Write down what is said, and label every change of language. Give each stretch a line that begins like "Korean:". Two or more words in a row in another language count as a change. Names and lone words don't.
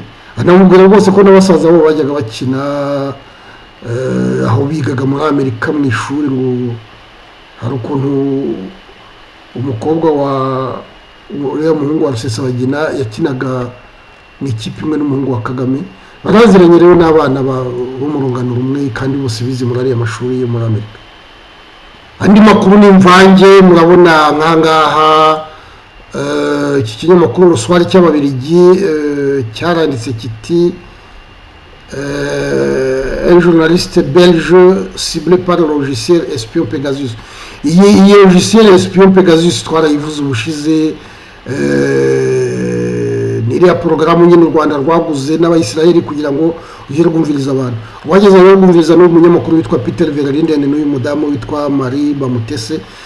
Kinyarwanda: anamubwira rwose ko n'abasaza bo bajyaga bakina aho bigaga muri Amerika mu ishuri, ngo hari ukuntu umukobwa wa uriya muhungu wa Rusesabagina yakinaga mu ikipe imwe n'umuhungu wa Kagame, baraziranye rero n'abana bo mu rungano rumwe kandi bose bize muri ariya mashuri yo muri Amerika. Andi makuru ni imvange, murabona nkangaha iki kinyamakuru Ruswari cy'Ababiligi cyaranditse kiti
French: un journaliste belge ciblé par le logiciel espion Pegasus.
Kinyarwanda: Iyi
French: logiciel espion
Kinyarwanda: Pegasus twarayivuze ubushize, n'iriya porogaramu nyine u Rwanda rwaguze n'Abayisiraheli kugira ngo ugire rwumviriza abantu. Wageze rero rwumviriza n'umunyamakuru witwa Peter Verlinden n'uyu mudamu witwa Marie Bamutese.